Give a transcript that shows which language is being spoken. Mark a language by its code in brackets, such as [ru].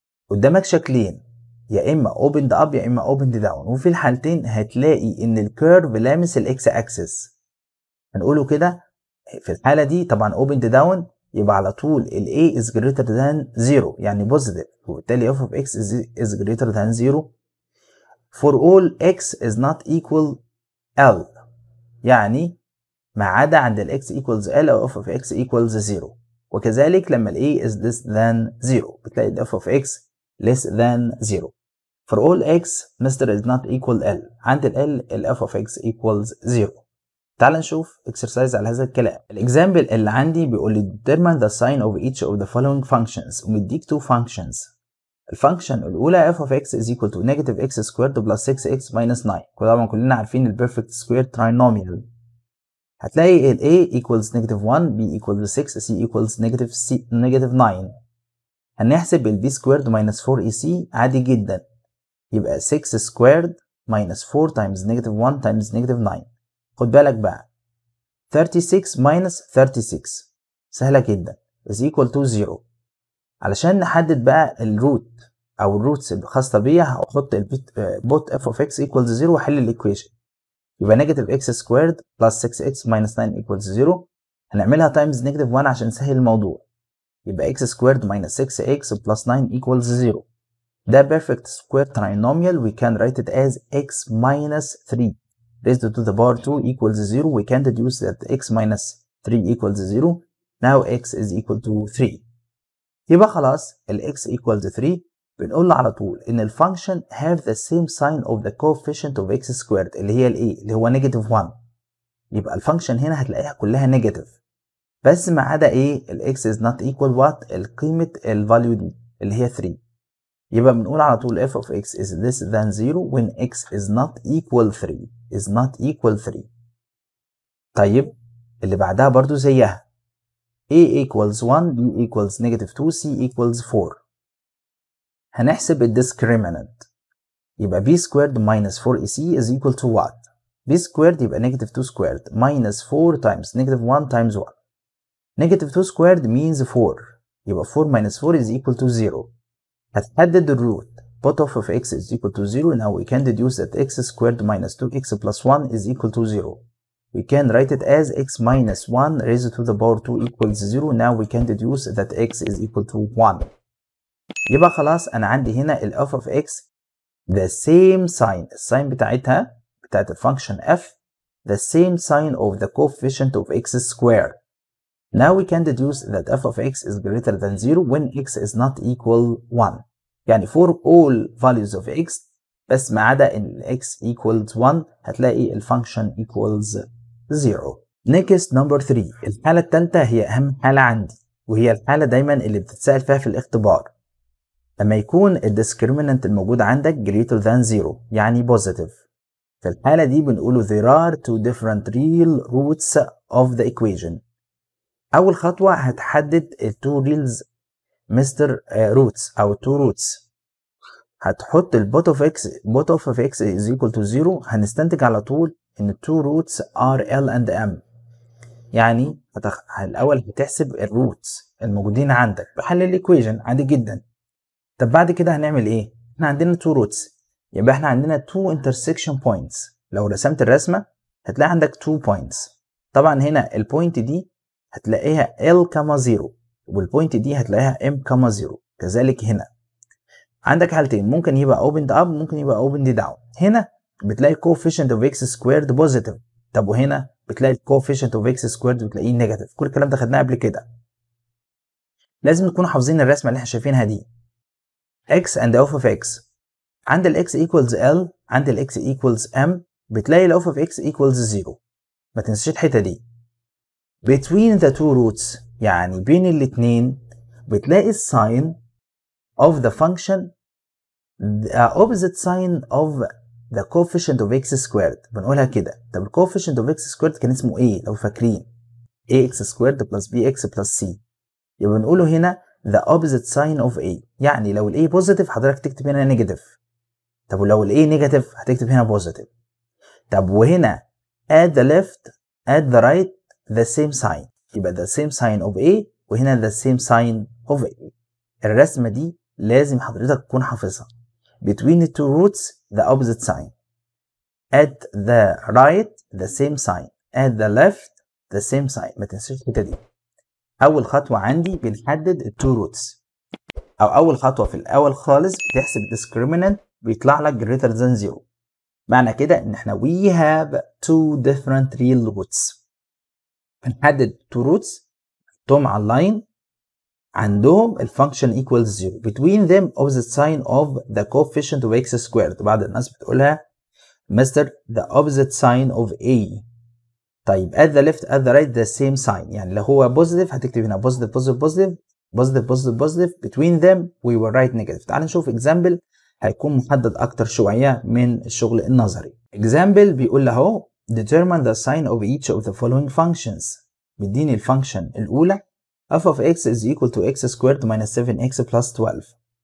[ar] قدامك شكلين، يا إما [en] opened up [ar] يا إما [en] opened down، [ar] وفي الحالتين هتلاقي إن الكيرف لامس ال [en] x axis. [ar] هنقوله كده في الحالة دي طبعا [en] opened down [ar] يبقى على طول ال [en] A is greater than 0 [ar] يعني positive، وبالتالي [en] f of x is greater than 0 for all x is not equal L. [ar] يعني ما عدا عند ال [en] x equals L [ar] أو [en] f of x equals 0. [ar] وكذلك لما ال [en] a is less than 0 [ar] بتلاقي ال [en] f of x less than 0. For all x Mr. is not equal L. [ar] عند ال [en] L ال f of x equals 0. [ar] تعال نشوف [en] exercise [ar] على هذا الكلام. الإكزامبل اللي عندي بيقول لي [en] determine the sign of each of the following functions [ar] ومديك [en] 2 functions. [ar] الفانكشن الأولى [en] f of x is equal to negative x squared plus 6x minus 9. [ar] طبعا كلنا عارفين ال [en] perfect square trinomial. هتلاقي ال a equals negative 1 b equals 6 c equals negative 9. [ar] هنحسب ال [en] b squared minus 4ac [ar] عادي جدا. يبقى [en] 6 squared minus 4 times negative 1 times negative 9. [ar] خد بالك بقى [en] 36 minus 36 [ar] سهلة جدا [en] is equal to 0. [ar] علشان نحدد بقى الروت او الروتس الخاصة بيها هحط البوت [en] f of x equals 0 [ar] واحل الايكويشن. يبقى [en] negative x squared plus 6x minus 9 equals 0. [ar] هنعملها [en] times negative 1 [ar] عشان نسهل الموضوع. يبقى [en] x squared minus 6x plus 9 equals 0. [ar] ده [en] perfect square trinomial. We can write it as x minus 3 raised to the power 2 equals 0. We can deduce that x minus 3 equals 0. Now x is equal to 3. [ar] يبقى خلاص ال [en] x equals 3 [ar] بنقول له على طول ان الفانكشن [en] have the same sign of the coefficient of x squared [ar] اللي هي الايه اللي هو [en] negative 1. [ar] يبقى الفانكشن هنا هتلاقيها كلها نيجاتيف بس ما عدا ايه ال [en] x is not equal what [ar] القيمة الفاليو دي اللي هي 3. يبقى بنقول على طول [en] f of x is less than 0 when x is not equal 3 is not equal 3. [ar] طيب اللي بعدها برضو زيها [en] a equals 1 b equals negative 2 c equals 4. [ar] هنحسب ال [en] discriminant. [ar] يبقى [en] b squared minus 4ac is equal to what? b squared [ar] يبقى [en] negative 2 squared minus 4 times negative 1 times 1. negative 2 squared means 4. [ar] يبقى [en] 4 minus 4 is equal to 0. [ar] هتحدد الروت. [en] Both of x is equal to 0. Now we can deduce that x squared minus 2x plus 1 is equal to 0. We can write it as x minus 1 raised to the power 2 equals 0. Now we can deduce that x is equal to 1. [ar] يبقى خلاص أنا عندي هنا ال [en] f of x the same sign. [ar] الساين بتاعتها بتاعت الفانكشن [en] f the same sign of the coefficient of x squared. Now we can deduce that f of x is greater than 0 when x is not equal 1. [ar] يعني [en] for all values of x [ar] بس ما عدا ان [en] x equals 1 [ar] هتلاقي الفانكشن [en] equals 0. Next number 3. [ar] الحالة الثالثة هي أهم حالة عندي وهي الحالة دايما اللي بتتسأل فيها في الاختبار. لما يكون الديسكريمنانت الموجود عندك [en] greater than 0 [ar] يعني positive. في الحالة دي بنقوله [en] there are two different real roots of the equation. [ar] أول خطوة هتحدد ال [en] two reals roots [ar] أو [en] two roots. [ar] هتحط ال [en] both of x is equal to 0. [ar] هنستنتج على طول إن [en] two roots are L and M. [ar] يعني الأول هتحسب الروتس الموجودين عندك بحل الإيكويشن عادي جدا. طب بعد كده هنعمل إيه؟ إحنا عندنا [en] two roots [ar] يبقى إحنا عندنا [en] two intersection points. [ar] لو رسمت الرسمة هتلاقي عندك [en] two points. [ar] طبعا هنا البوينت دي هتلاقيها L, 0 والبوينت دي هتلاقيها M, 0. كذلك هنا عندك حالتين ممكن يبقى [en] opened up [ar] ممكن يبقى [en] opened down. [ar] هنا بتلاقي [en] coefficient of x squared positive. [ar] طب وهنا بتلاقي [en] coefficient of x squared [ar] بتلاقيه [en] negative. [ar] كل الكلام ده خدناه قبل كده. لازم نكونوا حافظين الرسمة اللي احنا شايفينها دي. [en] x and f of x. [ar] عند ال [en] x equals L [ar] عند ال [en] x equals M [ar] بتلاقي ال [en] f of x equals 0. [ar] ما تنساش الحتة دي. [en] Between the two roots [ar] يعني بين الاتنين بتلاقي الساين [en] of the function the opposite sign of the coefficient of x squared. [ar] بنقولها كده. طب ال [en] coefficient of x squared [ar] كان اسمه ايه لو فاكرين؟ [en] ax squared plus bx plus c. [ar] يبقى بنقوله هنا [en] the opposite sign of a. [ar] يعني لو ال [en] a positive [ar] حضرتك تكتب هنا negative. طب ولو ال [en] a negative [ar] هتكتب هنا positive. طب وهنا [en] at the left at the right the same sign. [ar] يبقى [en] the same sign of a [ar] وهنا [en] the same sign of a. [ar] الرسمة دي لازم حضرتك تكون حافظها. [en] Between the two roots the opposite sign. At the right the same sign. At the left the same sign. [ar] ما تنساش الحتة دي. أول خطوة عندي بنحدد ال [en] two roots. [ar] أو أول خطوة في الأول خالص بتحسب discriminant بيطلع لك [en] greater than 0. [ar] معنى كده إن إحنا [en] we have two different real roots. [ar] هنحدد تو روتس توم على اللاين عندهم الفانكشن [en] equals 0 between them opposite sign of the coefficient of x squared. [ar] بعض الناس بتقولها مستر [en] the opposite sign of a. طيب at the left at the right the same sign، [ar] يعني لو هو [en] positive [ar] هتكتب هنا [en] positive positive positive positive positive positive between them we will write negative. [ar] تعال نشوف example هيكون محدد اكتر شوية من الشغل النظري. [en] example [ar] بيقول له اهو [en] determine the sign of each of the following functions. [ar] بيديني الفانكشن الاولى [en] f of x is equal to x squared minus 7x plus 12.